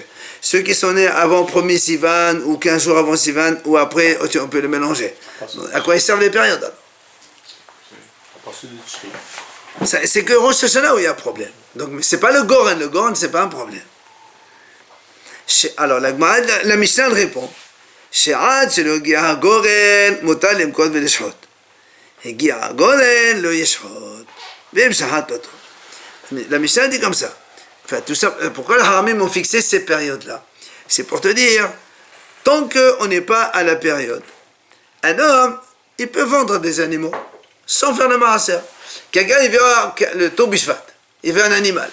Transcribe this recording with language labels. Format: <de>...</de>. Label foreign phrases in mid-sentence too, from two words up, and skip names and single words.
<fr>Ceux qui sont nés avant 1er Sivan ou 15 jours avant Sivan ou après, on peut le mélanger. À quoi ils servent les périodes alors? C'est que Rosh Hashanah où il y a problème. Donc c'est pas le Goren c'est pas un problème. Alors la Mishnah répond</fr> <he>שעד שלא הגיע הגורן מותר למכות ולשחוט. הגיע הגורן לא ישחוט. ואם שחט פטור.</he> <fr>La Mishnah dit comme ça. Enfin, tout ça. Pourquoi les Haramim ont fixé ces périodes-là? C'est pour te dire, tant qu'on n'est pas à la période, un homme, il peut vendre des animaux sans faire le maaser. Quelqu'un, il veut le Toub Bishvat, il veut un animal.</fr>